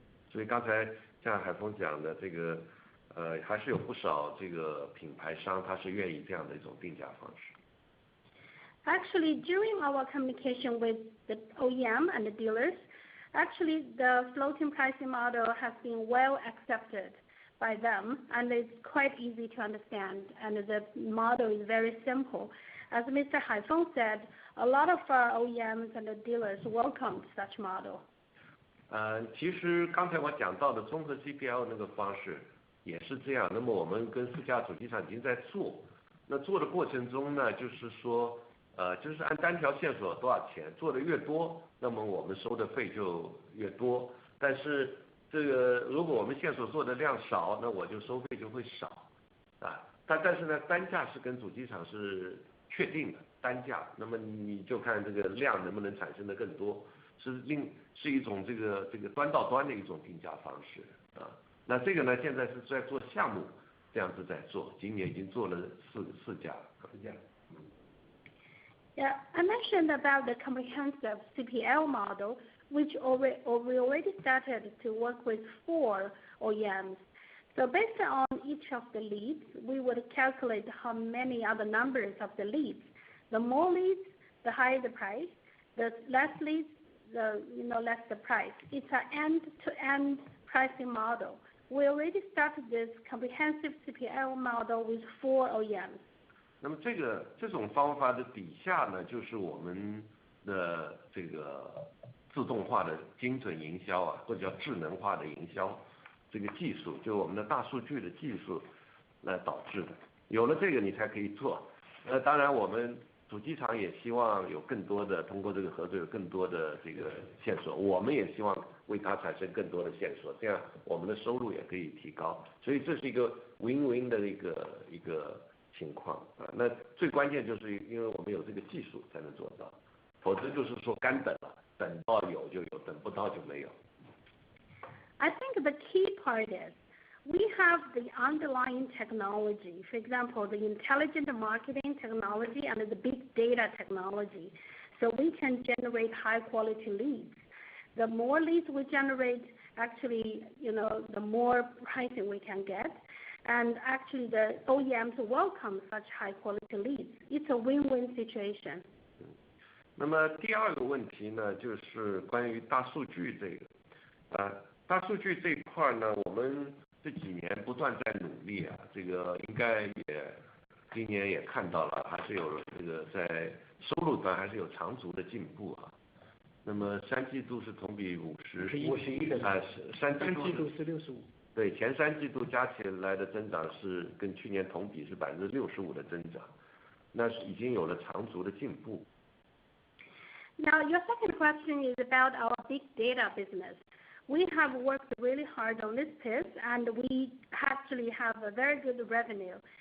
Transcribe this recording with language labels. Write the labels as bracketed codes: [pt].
[zh] 所以刚才像海峰讲的这个，还是有不少这个品牌商他是愿意这样的一种定价方式。 [en] Actually, during our communication with the OEM and the dealers, actually the floating pricing model has been well accepted by them, and it's quite easy to understand, and the model is very simple. As Mr. Haifeng said, a lot of our OEMs and the dealers welcomed such model. [zh] 其实刚才我讲到的综合 CPL 那个方式也是这样。那么我们跟4家主机厂已经在做，那做的过程中呢，就是说，就是按单条线索多少钱，做的越多，那么我们收的费就越多。但是这个如果我们线索做的量少，那我就收费就会少，但是呢，单价是跟主机厂是确定的单价，那么你就看这个量能不能产生的更多，是一种这个端到端的一种定价方式啊。那这个呢，现在是在做项目，这样子在做，今年已经做了四家。 [en] Yeah, I mentioned about the comprehensive CPL model, which we already started to work with 4 OEMs. So based on each of the leads, we would calculate how many are the numbers of the leads. The more leads, the higher the price. The less leads, less the price. It's an end-to-end pricing model. We already started this comprehensive CPL model with 4 OEMs. [zh] 那么这种方法的底下呢，就是我们的这个自动化的精准营销啊，或者叫智能化的营销这个技术，就我们的大数据的技术来导致的。有了这个你才可以做。当然我们主机厂也希望有更多的通过这个合作有更多的这个线索，我们也希望为它产生更多的线索，这样我们的收入也可以提高。所以这是一个 win-win 的一个情况啊。那最关键就是因为我们有这个技术才能做到，否则就是说干等了，等到有就有，等不到就没有。 [en] I think the key part is we have the underlying technology, for example, the intelligent marketing technology and the big data technology, so we can generate high quality leads. The more leads we generate, actually, the more pricing we can get. And actually the OEMs welcome such high quality leads. It's a win-win situation. [zh] 那么第二个问题呢，就是关于大数据这个，大数据这一块呢，我们这几年不断在努力啊，这个应该今年也看到了，还是有这个在收入端还是有长足的进步啊。那么3季度是同比51%，三季度是65%。对，前3季度加起来的增长是跟去年同比是65%的增长，那是已经有了长足的进步。 [en] Now, your second question is about our big data business. We have worked really hard on this piece, and we actually have a very good revenue.